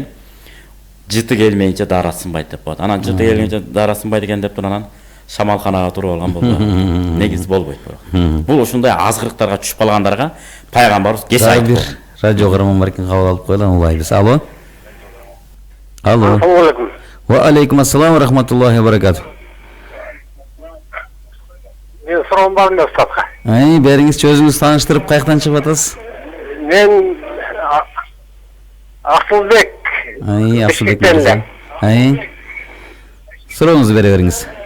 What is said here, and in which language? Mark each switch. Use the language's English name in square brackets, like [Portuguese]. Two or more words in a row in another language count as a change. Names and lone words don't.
[Kyrgyz] Жыты келмейинче даарат сынбайт деп коет. Анан жыты келгенче даарат сынбайт экен деп анан шамалканага туруп алган болду. Негиз болбойт бирок. Бул ушундай азгырыктарга түшүп калгандарга пайгамбарыбыз кес айтып. Радио кырман бар экен, кабыл алып коелу, улайбыз. Алло. Алло. [Arabic] السلام عليكم. وعليكم السلام ورحمة الله وبركاته. [Kyrgyz] Мен суроом бар эле устатка. Бериңизчи, өзүңүз тааныштырып, каяктан чыгып атасыз? Мен Аксылбек. Аксылбек мырза. Сурооңузду бере бериңиз.